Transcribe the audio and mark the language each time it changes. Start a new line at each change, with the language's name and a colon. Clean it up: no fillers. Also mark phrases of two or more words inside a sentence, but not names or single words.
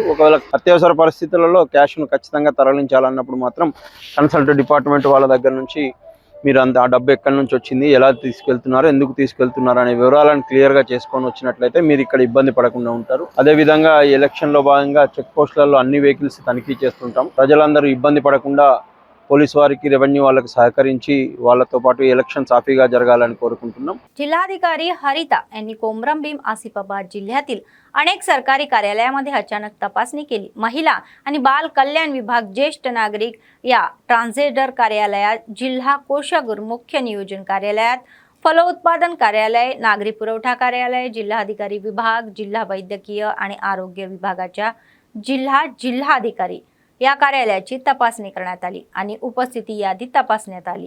Telugu: ఒకవేళ అత్యవసర పరిస్థితులలో క్యాష్ను ఖచ్చితంగా తరలించాలన్నప్పుడు మాత్రం
English: consult department
Telugu: వాళ్ళ దగ్గర నుంచి మీరు ఆ డబ్బు ఎక్కడి నుంచి వచ్చింది, ఎలా తీసుకెళ్తున్నారు, ఎందుకు తీసుకెళ్తున్నారు అనే వివరాలను క్లియర్గా చేసుకొని వచ్చినట్లయితే మీరు ఇక్కడ ఇబ్బంది పడకుండా ఉంటారు. అదేవిధంగా ఎలక్షన్లో భాగంగా చెక్ పోస్టులలో అన్ని వెహికల్స్ తనిఖీ చేస్తుంటాం. ప్రజలందరూ ఇబ్బంది పడకుండా పోలీసు వారికి, రెవెన్యూ వాళ్ళకి सहकరించి వాళ్ళతో పాటు ఎలక్షన్ సాఫీగా జరగాలని కోరుకుంటున్నాం.
Marathi: जिल्हाधिकारी हरिता यांनी कोमरम भीम आसिफाबाद जिल्ह्यातील अनेक सरकारी कार्यालयामध्ये अचानक तपासणी केली. महिला आणि बाल कल्याण विभाग, ज्येष्ठ नागरिक या ट्रान्सजेंडर कार्यालयात, जिल्हा कोषागार मुख्य नियोजन कार्यालयात, फलोत्पादन कार्यालय, नागरी पुरवठा कार्यालय, जिल्हाधिकारी विभाग, जिल्हा वैद्यकीय आणि आरोग्य विभागाच्या जिल्हाधिकारी या कार्यालयाची तपासणी करण्यात आली आणि उपस्थिती यादी तपासण्यात आली.